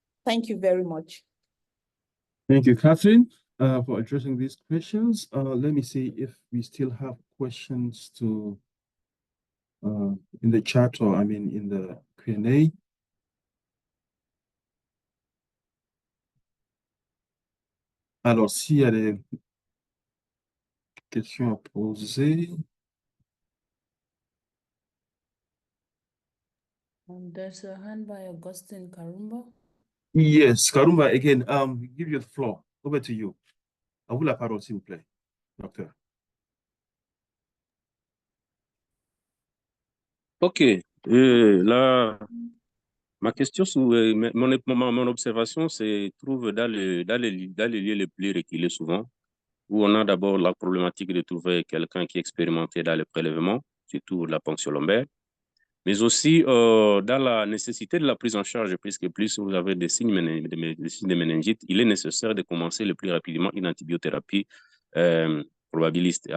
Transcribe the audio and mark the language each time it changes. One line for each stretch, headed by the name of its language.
English: Thank you very much. Thank you, Catherine, for addressing these questions. Let me see if we still have questions to in the chat or in the Q&A.
French: Alors, s'il y a des questions à poser.
English: There's a hand by Augustine Karumba. Yes, Karumba, again, give you the floor. Over to you.
French: À vous la parole, s'il vous plaît, docteur. Ok, ma question, mon observation se trouve dans les lieux les plus reculés souvent, où on a d'abord la problématique de trouver quelqu'un qui est expérimenté dans le prélèvement, surtout la ponction lombaire, mais aussi dans la nécessité de la prise en charge, puisque plus vous avez des signes de méningite, il est nécessaire de commencer le plus rapidement une antibiothérapie probabiliste.